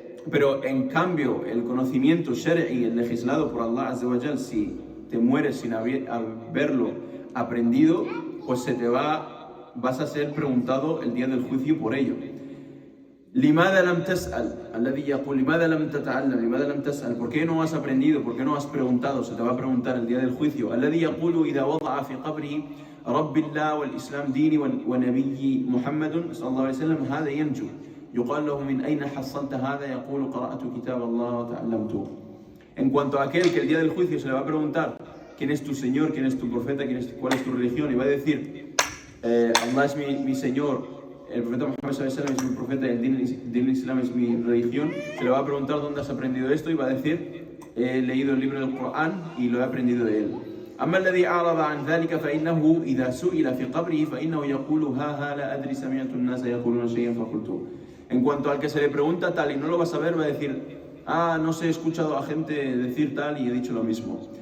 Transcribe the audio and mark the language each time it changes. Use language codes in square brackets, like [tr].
[es] Pero en cambio, el conocimiento shari'i, el legislado por Allah Azza wa Jal, si te mueres sin haberlo aprendido, pues vas a ser preguntado el día del juicio por ello. [ar] لماذا لم تسأل الذي يقول لماذا لم تتعلم لماذا لم تسأل [es] ¿por qué no has aprendido? ¿por qué no has preguntado? Se te va a preguntar el día del juicio. [ar] الذي يقول إذا وضع في قبره رب الله والإسلام ديني ونبي محمد صلى الله عليه وسلم هذا ينجو يقال له من أين حصلت هذا يقول قرأت كتاب الله وتعلمته. [es] En cuanto a aquel que el día del juicio se le va a preguntar quién es tu Señor, quién es tu profeta, cuál es tu religión, y va a decir Allah es mi Señor, el profeta Muhammad sallallahu alaihi wasallam es mi profeta, el din Islam es mi religión, se le va a preguntar dónde has aprendido esto y va a decir he leído el libro del Corán y lo he aprendido de él. [ar] أما الذي أعرض عن ذلك فإنه إذا سئل في قبره فإنه يقول ها لا أدري سمعت الناس يقولون شيئا فقلت. [es] En cuanto al que se le pregunta tal y no lo va a saber, va a decir no sé, he escuchado a gente decir tal y he dicho lo mismo.